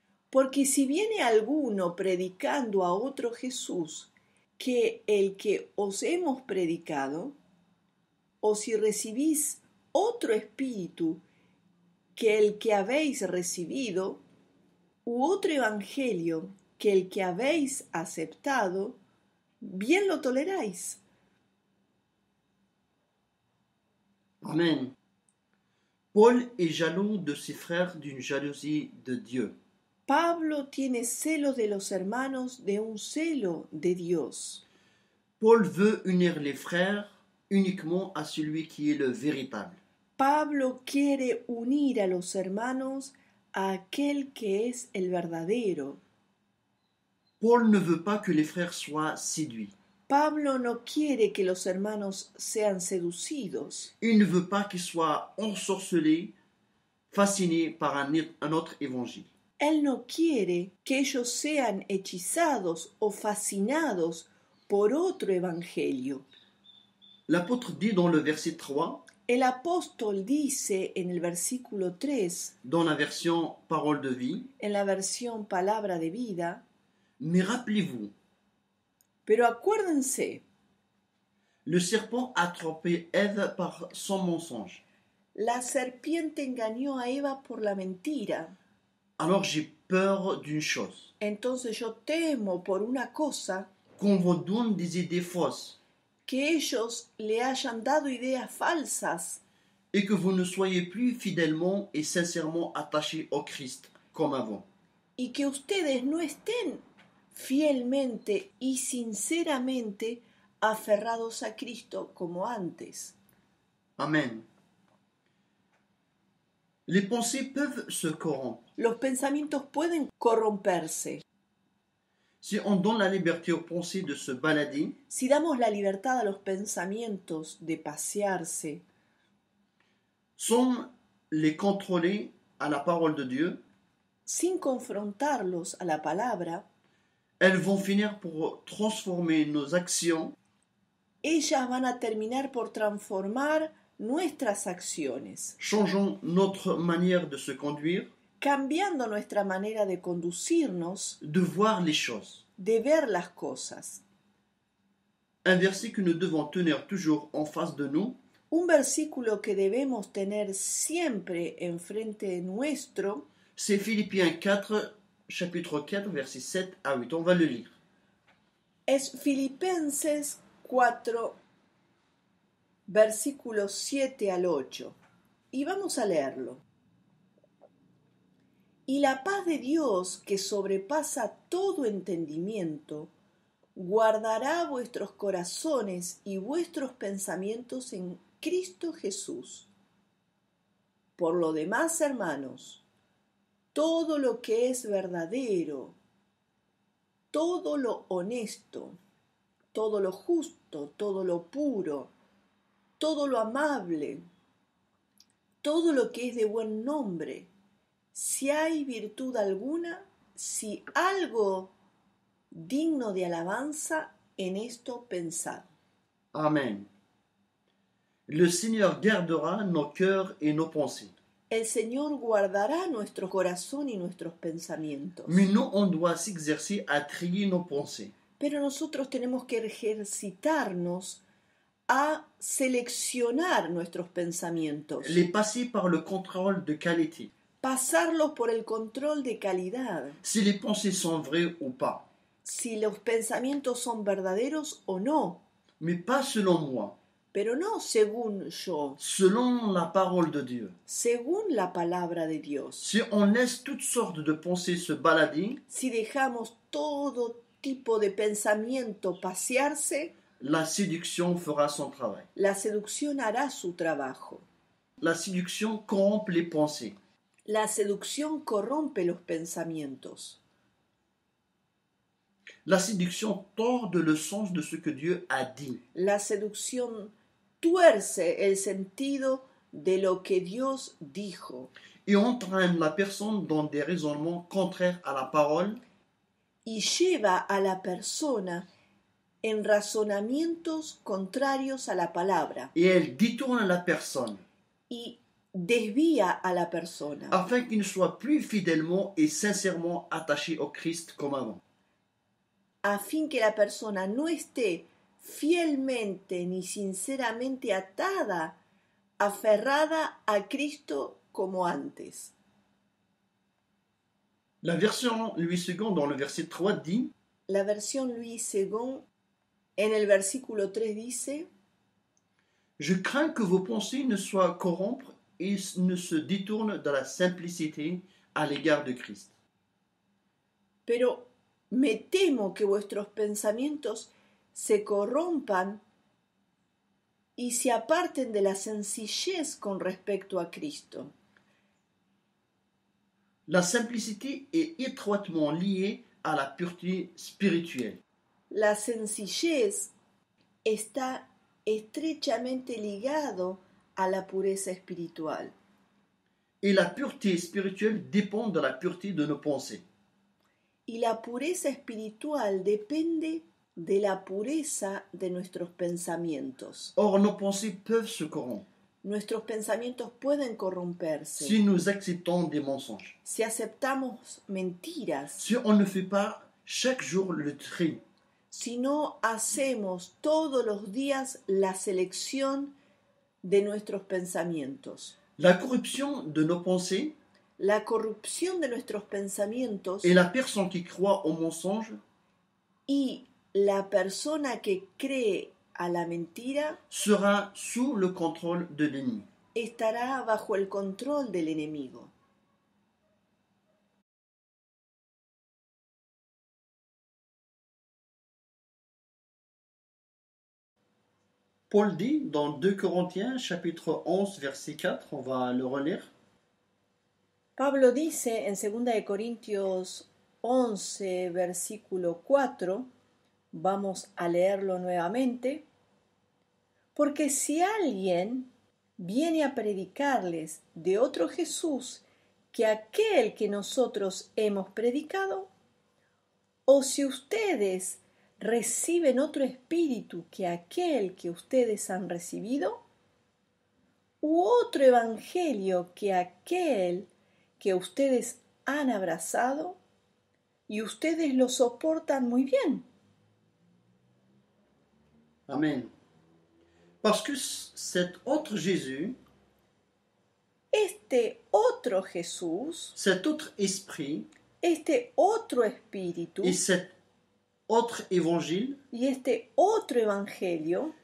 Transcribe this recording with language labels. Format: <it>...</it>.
<es>Porque si viene alguno predicando a otro Jesús que el que os hemos predicado, o si recibís otro espíritu que el que habéis recibido, u otro evangelio que el que habéis aceptado, bien lo toleráis. Amen.</es> <fr>Paul est jaloux de ses frères d'une jalousie de Dieu.</fr> <es>Pablo tiene celo de los hermanos de un celo de Dios.</es> <fr>Paul veut unir les frères uniquement à celui qui est le véritable.</fr> <es>Pablo quiere unir a los hermanos a aquel que es el verdadero.</es> <fr>Paul ne veut pas que les frères soient séduits.</fr> <es>Pablo no quiere que los hermanos sean seducidos.</es> <fr>Il ne veut pas qu'ils soient ensorcelés, fascinés par un autre évangile.</fr> <es>Él no quiere que ellos sean hechizados o fascinados por otro evangelio.</es> <fr>L'apôtre dit dans le verset 3,</fr> <es>El apóstol dice en el versículo 3,</es> <fr>dans la version Parole de vie,</fr> <es>en la versión Palabra de Vida,</es> <fr>mais rappelez-vous,</fr> <es>pero acuérdense,</es> <fr>le serpent a trompé Ève par son mensonge.</fr> <es>la serpiente engañó a Eva por la mentira.</es> <fr>Alors j'ai peur d'une chose,</fr> <es>Entonces yo temo por una cosa,</es> <fr>qu'on vous donne des idées fausses</fr> <es>que ellos le hayan dado ideas falsas</es> <fr>et que vous ne soyez plus fidèlement et sincèrement attachés au Christ comme avant.</fr> <es>y que ustedes no estén fielmente y sinceramente aferrados a Cristo como antes. Amen.</es> <fr>Les pensées peuvent se corrompre.</fr> <es>Los pensamientos pueden corromperse.</es> <fr>Si on donne la liberté aux pensées de se balader,</fr> <es>Si damos la libertad a los pensamientos de pasearse,</es> <fr>sans les contrôler à la parole de Dieu,</fr> <es>sin confrontarlos a la palabra,</es> <fr>elles vont finir pour transformer nos actions</fr> <es>ellas van a terminar por transformar nuestras acciones,</es> <fr>changeant notre manière de se conduire,</fr> <es>cambiando nuestra manera de conducirnos,</es> <fr>de voir les choses.</fr> <es>de ver las cosas.</es> <fr>Un verset que nous devons tenir toujours en face de nous,</fr> <es>Un versículo que debemos tener siempre enfrente nuestro</es> <fr>c'est Philippiens 4, chapitre 4, versets 7 à 8. On va le lire.</fr> <es>es Filipenses 4, versículos 7 al 8. Y vamos a leerlo. Y la paz de Dios, que sobrepasa todo entendimiento, guardará vuestros corazones y vuestros pensamientos en Cristo Jesús. Por lo demás, hermanos, todo lo que es verdadero, todo lo honesto, todo lo justo, todo lo puro, todo lo amable, todo lo que es de buen nombre, si hay virtud alguna, si algo digno de alabanza, en esto pensad. Amen.</es> <fr>Le Seigneur gardera nos cœurs et nos pensées.</fr> <es>El Señor guardará nuestro corazón y nuestros pensamientos.</es> <fr>Mais nous, on doit s'exercer à trier nos pensées.</fr> <es>Pero nosotros tenemos que ejercitarnos a seleccionar nuestros pensamientos,</es> <fr>Les passer par le contrôle de qualité.</fr> <es>pasarlos por el control de calidad,</es> <fr>si les pensées sont vraies ou pas.</fr> <es>si los pensamientos son verdaderos o no,</es> <fr>Mais pas selon moi,</fr> <es>pero no según yo,</es> <fr>selon la parole de Dieu.</fr> <es>según la palabra de Dios.</es> <fr>Si on laisse toutes sortes de pensées se balader,</fr> <es>Si dejamos todo tipo de pensamiento pasearse,</es> <fr>la séduction fera son travail.</fr> <es>la seducción hará su trabajo.</es> <fr>La séduction corrompt les pensées.</fr> <es>La seducción corrompe los pensamientos.</es> <fr>La séduction tord le sens de ce que Dieu a dit.</fr> <es>La seducción tuerce el sentido de lo que Dios dijo</es> <fr>Et entraîne la personne dans des raisonnements contraires à la parole</fr> <es>y lleva a la persona en razonamientos contrarios a la palabra</es> <fr>et elle détourne la personne</fr> <es>y desvía a la persona</es> <fr>afin qu'il ne soit plus fidèlement et sincèrement attaché au Christ comme avant.</fr> <es>a fin que la persona no esté fielmente ni sinceramente aferrada a Cristo como antes.</es> <fr>La version Louis II dans le verset 3 dit</fr> <es>La versión Louis II en el versículo 3 dice:</es> <fr>Je crains que vos pensées ne soient corrompre et ne se détournent de la simplicité à l'égard de Christ.</fr> <es>Pero me temo que vuestros pensamientos se corrompan y se aparten de la sencillez con respecto a Cristo.</es> <fr>La simplicité est étroitement liée à la pureté spirituelle.</fr> <es>La sencillez está estrechamente ligado a la pureza espiritual.</es> <fr>Et la pureté spirituelle dépend de la pureté de nos pensées.</fr> <es>Y la pureza espiritual depende de la pureza de nuestros pensamientos.</es> <fr>Or, nos pensées peuvent se corrompre</fr> <es>Nuestros pensamientos pueden corromperse</es> <fr>si nous acceptons des mensonges,</fr> <es>si aceptamos mentiras,</es> <fr>si on ne fait pas chaque jour le tri.</fr> <es>si no hacemos todos los días la selección de nuestros pensamientos.</es> <fr>La corruption de nos pensées</fr> <es>La corrupción de nuestros pensamientos</es> <fr>et la personne qui croit au mensonge</fr> <es>y la persona que cree a la mentira</es> <fr>sera sous le contrôle de l'ennemi.</fr> <es>estará bajo el control del enemigo.</es> <fr>Paul dit dans 2 Corinthiens chapitre 11 verset 4, on va le relire.</fr> <es>Pablo dice en 2 de Corintios 11, versículo 4, vamos a leerlo nuevamente, porque si alguien viene a predicarles de otro Jesús que aquel que nosotros hemos predicado, o si ustedes reciben otro espíritu que aquel que ustedes han recibido, u otro evangelio que aquel que ustedes han abrazado, y ustedes lo soportan muy bien. Amen.</es> <fr>Parce que cet autre Jésus,</fr> <es>Este otro Jesús,</es> <fr>cet autre esprit</fr> <es>este otro espíritu</es> <fr>et cet autre évangile</fr> <es>y este otro evangelio</es>